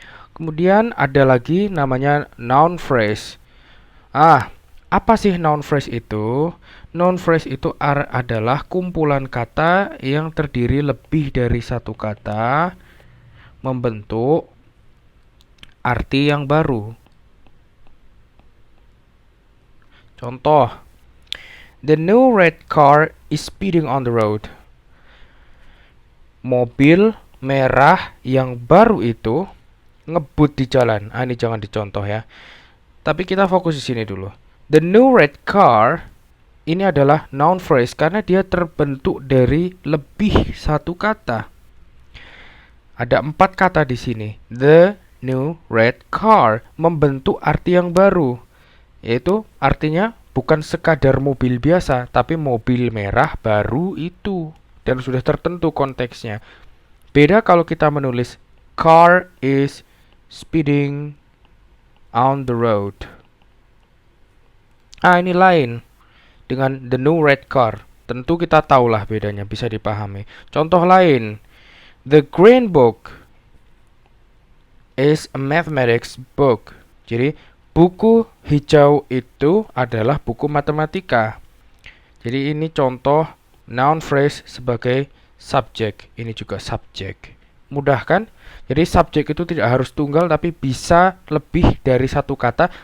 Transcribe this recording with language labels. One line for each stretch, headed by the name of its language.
Indonesian: Kemudian ada lagi namanya noun phrase. Apa sih noun phrase itu? Noun phrase itu adalah kumpulan kata yang terdiri lebih dari satu kata membentuk arti yang baru.
English: Contoh, the new red car is speeding on the road.
Indonesian: Mobil merah yang baru itu ngebut di jalan. Ini jangan dicontoh ya. Tapi kita fokus di sini dulu.
English: The new red car
Indonesian: ini adalah noun phrase karena dia terbentuk dari lebih satu kata. Ada 4 kata di sini.
English: The new red car
Indonesian: membentuk arti yang baru, yaitu artinya bukan sekadar mobil biasa, tapi mobil merah baru itu, dan sudah tertentu konteksnya. Beda kalau kita menulis
English: car is speeding on the road.
Indonesian: Ini lain dengan
English: the new red car.
Indonesian: Tentu kita tahulah bedanya, bisa dipahami. Contoh lain,
English: the green book is a mathematics book.
Indonesian: Jadi buku hijau itu adalah buku matematika. Jadi ini contoh noun phrase sebagai subjek. Ini juga subjek. Mudah kan? Jadi subjek itu tidak harus tunggal tapi bisa lebih dari satu kata.